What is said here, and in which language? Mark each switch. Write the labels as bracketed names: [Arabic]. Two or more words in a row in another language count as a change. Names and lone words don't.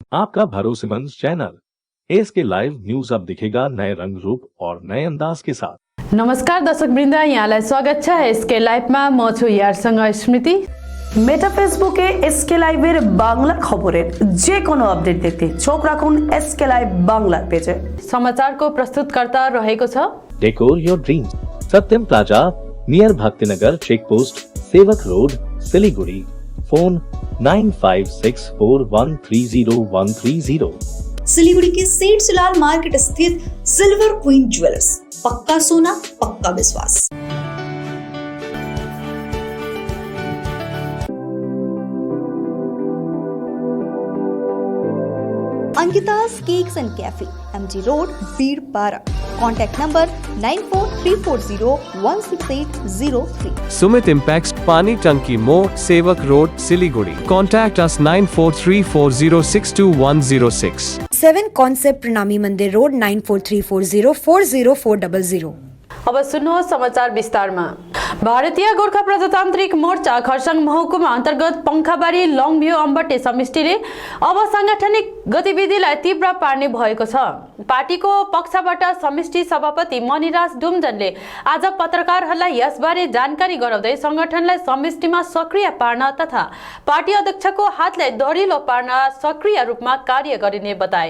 [Hindi] आपका भरोसेमंद चैनल एसके लाइव न्यूज अब दिखेगा नए रंग रूप और नए अंदाज के साथ। [Nepali] नमस्कार दर्शकवृन्द, यहाँलाई स्वागत छ एसके लाइभमा। म छु यारसँग स्मृति। [Bangla] মেটা ফেসবুকে এসকে লাইভের বাংলা খবরের যে কোনো আপডেট দেখতে চোখ রাখুন এসকে লাইভ বাংলা পেজে। [Nepali] समाचारको प्रस्तुतकर्ता रहेको छ [English] Decor Your Dreams, Satyam Plaza near Bhaktinagar check post, Sevak Road, Siliguri. फोन 9564130130। [Hindi] सिलीगुड़ी के सेठ सुलाल मार्केट स्थित सिल्वर क्वीन ज्वेलर्स, पक्का सोना पक्का विश्वास। [English] अंकिता's Cakes and Cafe, MG Road, बीरपारा। Contact number 9434016803। Sumit Impacts, Pani Tanki Mo, Sevak Road, Siliguri. Contact us 9434062106। 7 Concept Pranami Mandir Road, 9434040400। [Nepali] अब सुन्नुहोस् समाचार विस्तारमा। भारतीय गोर्खा प्रजातान्त्रिक मोर्चा खरसाङ महकुमा अन्तर्गत पंखाबारी लङभ्यू अम्बटे समष्टिले अब सांगठनिक गतिविधिलाई तीव्र पार्ने भएको छ। पार्टीको पक्षबाट समष्टि सभापति मणिराज डुम्जनले आज पत्रकारहरूलाई यसबारे जानकारी गराउँदै संगठनलाई समष्टिमा सक्रिय पार्न तथा पार्टी अध्यक्षको हातलाई दरिलो पार्न सक्रिय रूपमा कार्य गरिने बताए।